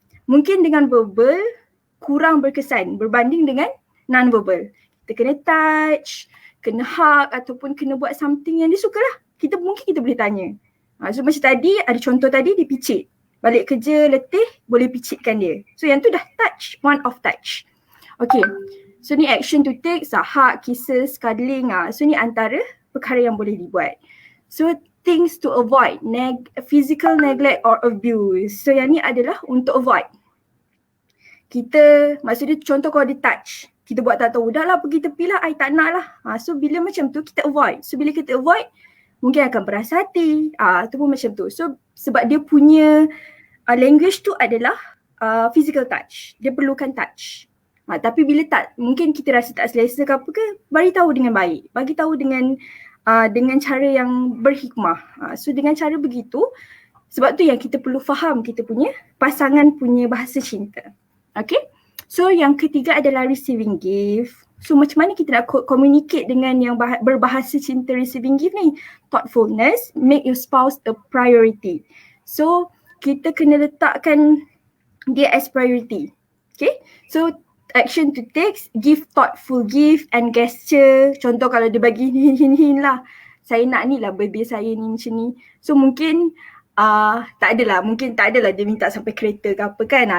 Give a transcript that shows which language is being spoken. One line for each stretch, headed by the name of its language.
Malay: Mungkin dengan verbal kurang berkesan berbanding dengan non-verbal. Kita kena touch, kena hug ataupun kena buat something yang dia suka lah. Mungkin kita boleh tanya. So macam tadi, ada contoh tadi dia picit. Balik kerja letih, boleh picitkan dia. So yang tu dah touch,
English: one of touch. Okay,
Malay: so ni
English: action to take, hug, kisses, cuddling.
Malay: So ni antara perkara yang boleh dibuat. So
English: things to avoid, physical neglect or abuse.
Malay: So yang ni adalah untuk avoid. Kita, maksudnya contoh kalau dia touch, kita buat tak tahu, dah lah pergi tepi lah, I tak nak lah. So bila macam tu kita avoid. So bila kita avoid, mungkin akan beras hati. Tu pun macam tu. So sebab dia punya language tu adalah
English: physical touch.
Malay: Dia perlukan touch. Tapi bila tak, mungkin kita rasa tak selesa ke apa ke, bagi tahu dengan baik. Bagi tahu dengan cara yang berhikmah. So dengan cara begitu, sebab tu yang kita perlu faham kita punya pasangan punya bahasa cinta. Okay? So yang ketiga adalah
English: receiving gift.
Malay: So macam mana kita nak communicate dengan yang berbahasa cinta
English: receiving gift
Malay: ni?
English: Thoughtfulness, make your spouse a priority.
Malay: So kita kena letakkan dia
English: as priority. Okay? So action to take, give thoughtful gift and gesture.
Malay: Contoh kalau dia bagi hin lah, saya nak ni lah birthday saya ni macam ni. So mungkin tak adalah dia minta sampai kereta ke apa kan.